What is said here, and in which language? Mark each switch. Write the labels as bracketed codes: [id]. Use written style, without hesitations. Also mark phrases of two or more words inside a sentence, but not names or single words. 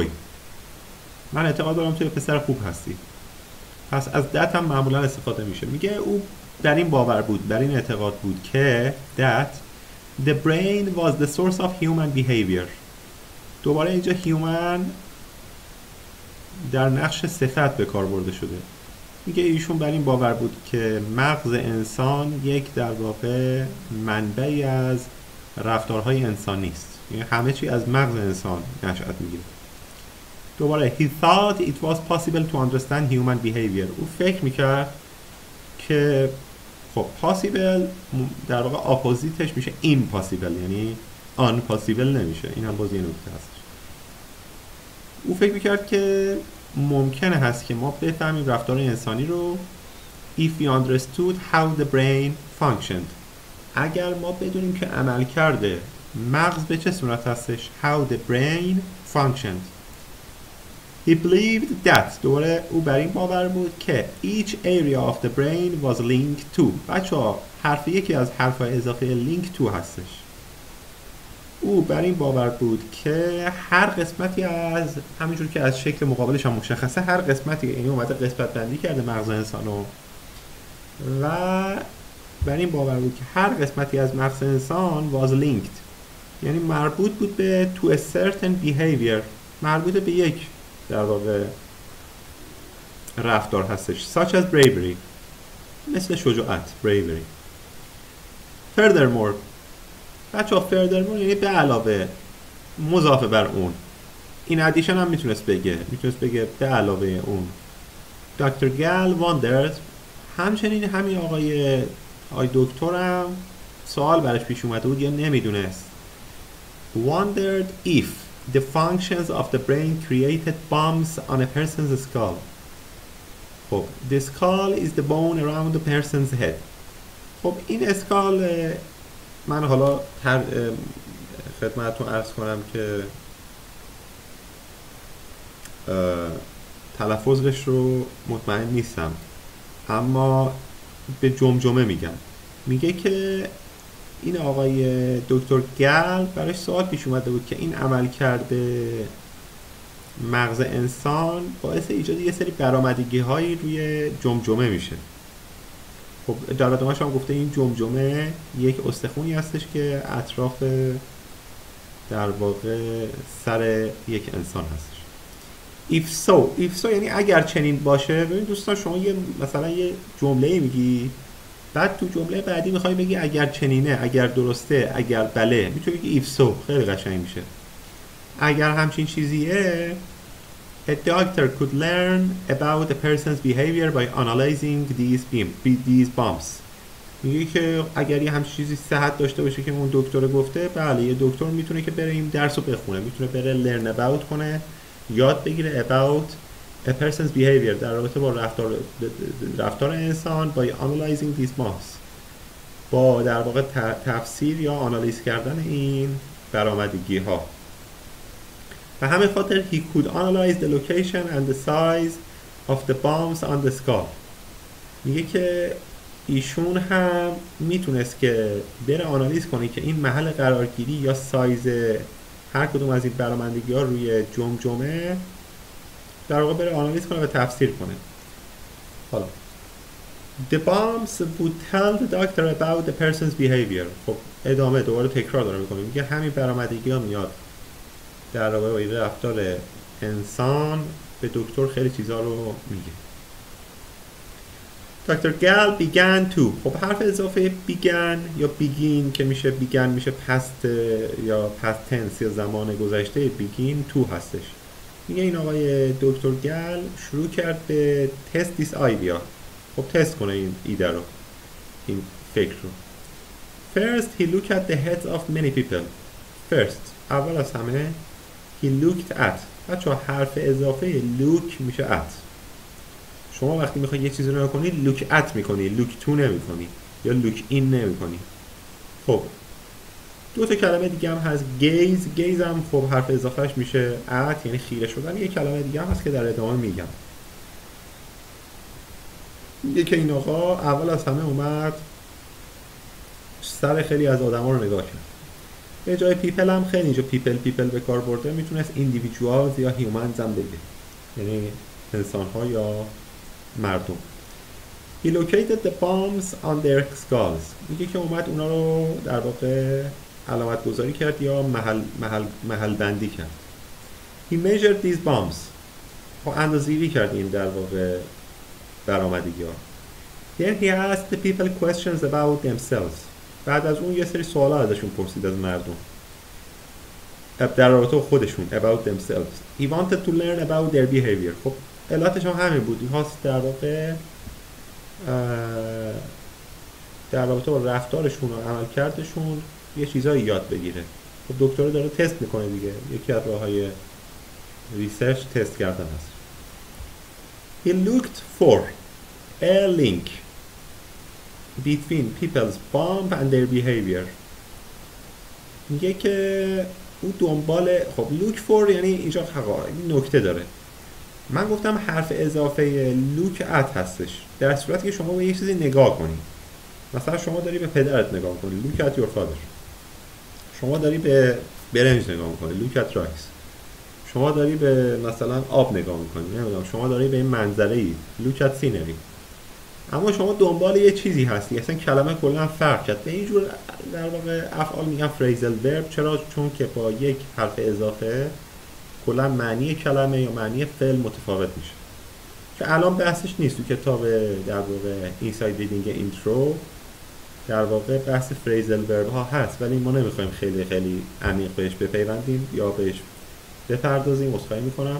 [fa] من اعتقاد دارم تو پسر خوب هستی. پس از that هم معمولا استفاده میشه. میگه او در این باور بود، در این اعتقاد بود که [en] that the brain was the source of human behavior. [fa] دوباره اینجا human در نقش صفت به کار برده شده. میگه ایشون بر این باور بود که مغز انسان یک در واقع منبعی از رفتارهای انسانی است. یعنی همه چی از مغز انسان نشأت میگیره. [en] دوباره he thought it was possible to understand human behavior. [fa] او فکر میکرد که خب possible در واقع اپوزیتش میشه impossible، یعنی unpossible نمیشه. این هم باز یه نکته هست. او فکر میکرد که ممکنه هست که ما بفهمیم رفتار انسانی رو [en] if we understood how the brain functioned. [fa] اگر ما بدونیم که عمل کرده مغز به چه صورت هستش. [en] how the brain functioned. He believed that. [fa] دوباره او بر این باور بود که [en] each area of the brain was linked to. [fa] بچه ها حرف یکی از حرف اضافه [en] link to [fa] هستش. او بر این باور بود که هر قسمتی از همینجور که از شکل مقابلش هم مشخصه، هر قسمتی یعنی اومده قسمت بندی کرده مغز انسانو و بر این باور بود که هر قسمتی از مغز انسان [en] was linked، [fa] یعنی مربوط بود به [en] to a certain behavior، [fa] مربوط به یک در واقع رفتار هستش. [en] such as bravery، [fa] مثل شجاعت، [en] bravery. [fa] furthermore، بچه ها furthermore یعنی به علاوه، مضافه بر اون. این addition هم میتونست بگه به علاوه اون. [en] Dr. Gall wondered، [fa] همچنین همین آقای دکترم سوال براش پیش اومده بود یا نمیدونست. [en] wondered if the functions of the brain created bumps on a person's skull. خب the skull is the bone around the person's head. [fa] خب این اسکال من حالا خدمتتون عرض کنم که تلفظش رو مطمئن نیستم، اما به جمجمه میگه که این آقای دکتر گل براش سوال پیش اومده بود که این عمل کرده مغز انسان باعث ایجاد یه سری برآمدگی هایی روی جمجمه میشه. خب در ادامه‌اش هم گفته این جمجمه یک استخونی هستش که اطراف در واقع سر یک انسان هستش. [en] if so [fa] یعنی اگر چنین باشه. ببین دوستان شما مثلا یه جمله میگی، بعد تو جمله بعدی میخوای بگی اگر چنینه، اگر درسته، اگر بله، میتونی بگی [en] if so. [fa] خیلی قشنگ میشه. اگر همچین چیزیه [en] a doctor could learn about a person's behavior by analyzing these bumps. [fa] میگه که اگر یه همچین چیزی صحت داشته باشه که اون دکتر گفته، بله یه دکتر میتونه که بره این درس رو بخونه، میتونه بره [en] learn about [fa] کنه، یاد بگیره [en] about a person's behavior [fa] در رابطه با رفتار انسان [en] by analyzing these bumps، [fa] با در واقع تفسیر یا آنالیز کردن این برآمدگی ها. به همین خاطر [en] he could analyze the location and the size of the bumps on the skull. [fa] میگه که ایشون هم میتونست که بره آنالیز کنه که این محل قرارگیری یا سایز هر کدوم از این برآمدگی ها روی جمجمه در واقع بره آنالیز کنه و تفسیر کنه. [en] حالا the bumps would tell the doctor about the person's behavior. [fa] خب ادامه دوباره تکرار داره میکنه. میگه همین برآمدگی ها میاد در رابطه با رفتار انسان به دکتر خیلی چیزا رو میگه. [en] دکتر گل began to. [fa] خب حرف اضافه began یا begin که میشه began میشه past یا [en] past tense [fa] یا زمان گذشته، [en] begin to هستش. [fa] میگه این آقای دکتر گل شروع کرد به [en] test this idea. [fa] خب تست کنه این ایده رو، این فکر رو. [en] First he looked at the heads of many people. First [fa] اول از همه [en] he looked at. [fa] بچه حرف اضافه look میشه at. شما وقتی میخوای یه چیزی رو نگاه کنی [en] look at [fa] میکنی، [en] look to [fa] نمیکنی یا [en] look in [fa] نمیکنی. خب دو تا کلمه دیگه هم هست، گیز هم خب حرف اضافهش میشه ات، یعنی خیره شدن. یه کلمه دیگه هم هست که در ادامه میگم. یکی این آقا اول از همه اومد سر خیلی از آدما رو نگاه کرد. به جای پیپل هم خیلی اینجا پیپل به کار برده، میتونست ایندیویدوالز یا هیومنز هم بگه، یعنی انسان ها یا مردم. [en] He located the bombs on their skulls. [fa] میگه که اومد اونا رو در واقع علامت گذاری کرد یا محل بندی کرد. [en] He measured these bombs. [fa] خب اندازه‌گیری کرد این در واقع برآمدگی ها. [en] Then he asked the people questions about themselves. [fa] بعد از اون یه سری سوالا ازشون پرسید، از مردم، در رابطه با خودشون، [en] about themselves. He wanted to learn about their behavior. [fa] خب علتش هم همین بود، می‌خواست در واقع در رابطه با رفتارشون و عملکردشون یه چیزایی یاد بگیره. خب دکتر داره تست میکنه دیگه، یکی از راه‌های ریسرچ تست کردن هست. [en] He looked for a link between people's bomb and their behavior. [fa] میگه که او دنبال، خب [en] look for [fa] یعنی اینجا نکته داره. من گفتم حرف اضافه [en] look at [fa] هستش در صورتی که شما به یه چیزی نگاه کنی. مثلا شما داری به پدرت نگاه کنی، [en] look at your father. [fa] شما داری به برنج نگاه کنی، [en] look at rice. [fa] شما داری به مثلا آب نگاه میکنی، نمیدونم، شما داری به این منظره‌ای، [en] look at scenery. [fa] اما شما دنبال یه چیزی هستی، اصلا کلمه کلا فرق کرد. به اینجور در واقع افعال میگن [en] phrasal verb. [fa] چرا؟ چون که با یک حرف اضافه کلا معنی کلمه یا معنی فعل متفاوت میشه، که الان بحثش نیست. تو کتاب در واقع Inside Reading Intro در واقع بحث [en] phrasal verb [fa] ها هست، ولی ما نمیخوایم خیلی عمیق بهش بپیوندیم یا بهش بپردازیم، عذرخواهی میکنم.